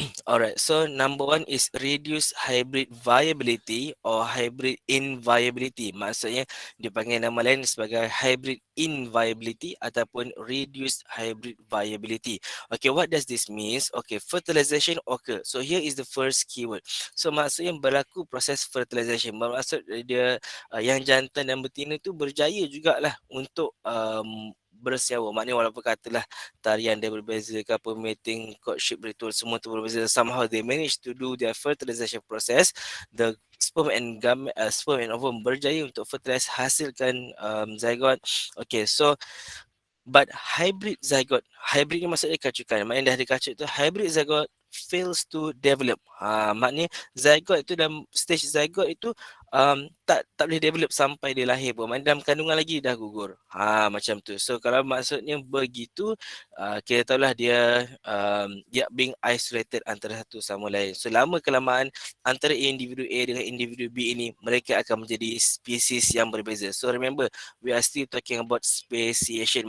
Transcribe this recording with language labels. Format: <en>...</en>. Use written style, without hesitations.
<en>Alright, so number one is reduce hybrid viability or hybrid inviability.</en> <ms>Maksudnya dipanggil nama lain sebagai hybrid inviability ataupun reduced hybrid viability.</ms> <en>Okay, what does this means? Okay, fertilization occur. So here is the first keyword.</en> <ms>So maksudnya berlaku proses fertilization. Bermaksud dia yang jantan dan betina tu berjaya jugalah untuk bersenyawa. Maknanya walaupun katalah tarian dia berbeza ke apa, mating, courtship ritual, semua tu berbeza,</ms> <en>somehow they manage to do their fertilization process. The sperm and ovum</en> <ms>berjaya untuk</ms> <en>fertilize,</en> <ms>hasilkan</ms> <en>zygote. Okay, so but</en> <ms>hybrid zygote, hybrid ni maksudnya kacukan. Maknanya dah ada kacuk tu,</ms> <en>hybrid zygote fails to develop.</en> <ms>Maknanya zygote itu, dalam stage zygote itu tak boleh develop sampai dia lahir pun. Maknanya dalam kandungan lagi dah gugur. Macam tu. So kalau maksudnya begitu, kita tahulah dia</ms> <en>being isolated</en> <ms>antara satu sama lain. So lama kelamaan antara individu A dengan individu B ini, mereka akan menjadi spesies yang berbeza.</ms> <en>So remember, we are still talking about speciation.</en>